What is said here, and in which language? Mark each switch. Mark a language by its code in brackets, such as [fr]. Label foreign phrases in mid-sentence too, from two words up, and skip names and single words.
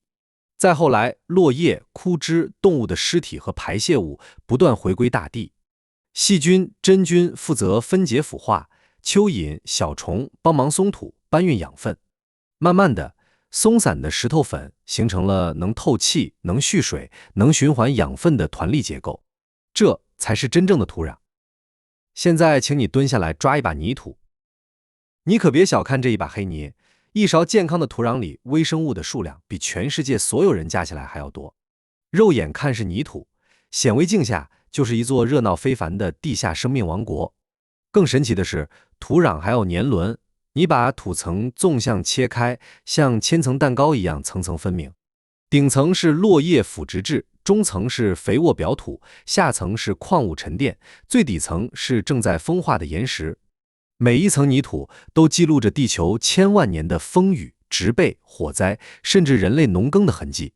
[zh] 再後來，落葉、枯枝、動物的屍體和排泄物不斷回歸大地。細菌、真菌負責分解腐化，蚯蚓、小蟲幫忙鬆土，搬運養分。慢慢的，鬆散的石頭粉形成了能透氣、能蓄水、能循環養分的团粒結構，這才是真正的土壤。現在請你蹲下來抓一把泥土，你可別小看這一把黑泥，一勺健康的土壤裡微生物的數量比全世界所有人加起來還要多。肉眼看是泥土，顯微鏡下就是一座熱鬧非凡的地下生命王國。更神奇的是，土壤還有年輪。你把土层縱向切開，像千層蛋糕一樣层层分明。頂層是落葉腐殖質，中層是肥沃表土，下層是礦物沉澱，最底層是正在風化的岩石。每一層泥土都記錄着地球千萬年的風雨、植被、火災，甚至人類農耕的痕跡。